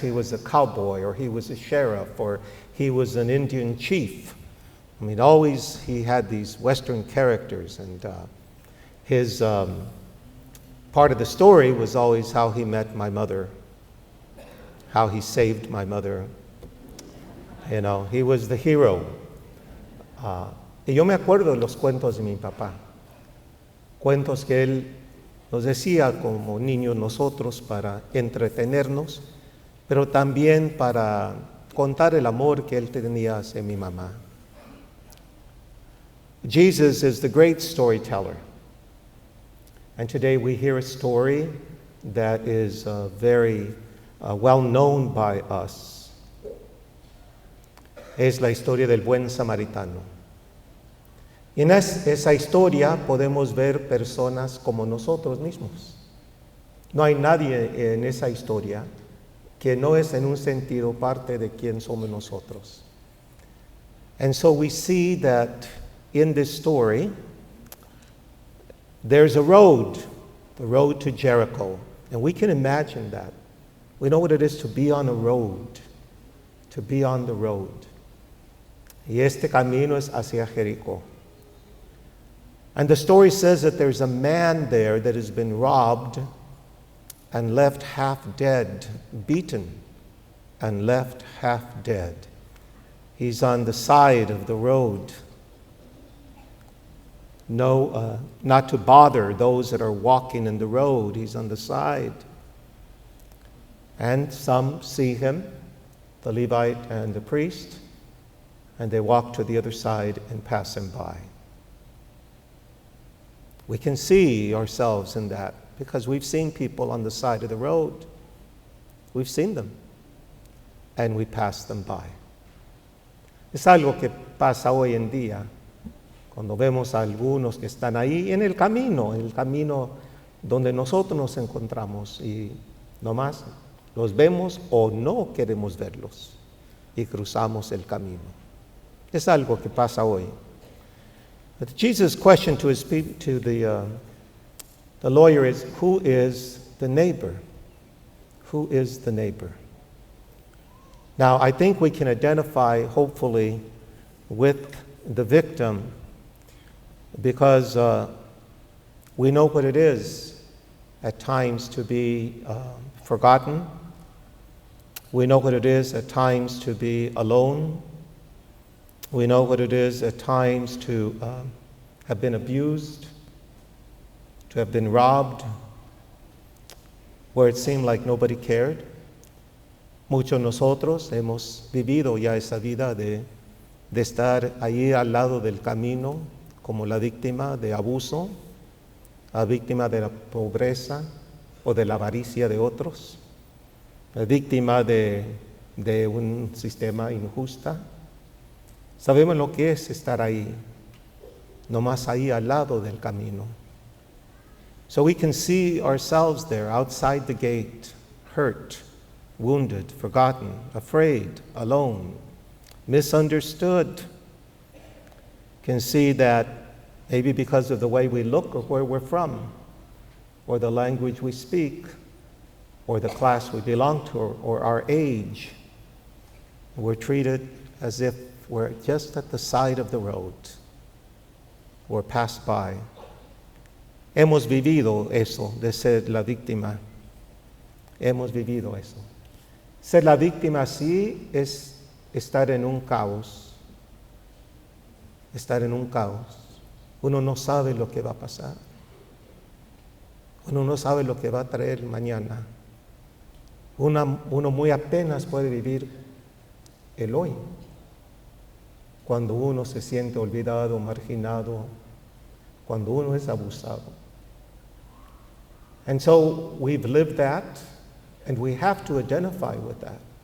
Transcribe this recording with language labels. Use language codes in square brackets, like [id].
[en] He was a cowboy, or he was a sheriff, or he was an Indian chief. I mean, always he had these Western characters, and his part of the story was always how he met my mother, how he saved my mother. You know, he was the hero. [es] Y yo me acuerdo de los cuentos de mi papá. Cuentos que él nos decía como niños nosotros para entretenernos, pero también para contar el amor que él tenía hacia mi mamá. [en] Jesus is the great storyteller. And today we hear a story that is very well known by us. [es] Es la historia del buen samaritano. Y en esa historia podemos ver personas como nosotros mismos. No hay nadie en esa historia que no es en un sentido parte de quien somos nosotros. [en] And so we see that in this story, there's a road, the road to Jericho. And we can imagine that. We know what it is to be on a road, to be on the road. [es] Y este camino es hacia Jericó. [en] And the story says that there's a man there that has been robbed and left half dead, beaten and left half dead. He's on the side of the road. Not to bother those that are walking in the road. He's on the side. And some see him, the Levite and the priest, and they walk to the other side and pass him by. We can see ourselves in that because we've seen people on the side of the road. We've seen them, and we pass them by. [es] Es algo que pasa hoy en día cuando vemos a algunos que están ahí en el camino donde nosotros nos encontramos y nomás los vemos o no queremos verlos y cruzamos el camino. Es algo que pasa hoy. [en] But Jesus' question to the lawyer is, who is the neighbor? Who is the neighbor? Now, I think we can identify, hopefully, with the victim because we know what it is at times to be forgotten. We know what it is at times to be alone. We know what it is at times to have been abused, to have been robbed, where it seemed like nobody cared. [es] Muchos de nosotros hemos vivido ya esa vida de estar ahí al lado del camino como la víctima de abuso, la víctima de la pobreza o de la avaricia de otros, la víctima de un sistema injusto. Sabemos lo que es estar ahí, nomás ahí al lado del camino. [en] So we can see ourselves there outside the gate, hurt, wounded, forgotten, afraid, alone, misunderstood. Can see that maybe because of the way we look or where we're from, or the language we speak, or the class we belong to, or our age, we're treated as if we're just at the side of the road. We're passed by. [es] Hemos vivido eso de ser la víctima. Hemos vivido eso. Ser la víctima sí es estar en un caos. Estar en un caos. Uno no sabe lo que va a pasar. Uno no sabe lo que va a traer mañana. Uno muy apenas puede vivir el hoy. Cuando uno se siente olvidado, marginado, cuando uno es abusado. [en] And so we've lived that, and we have to identify with that.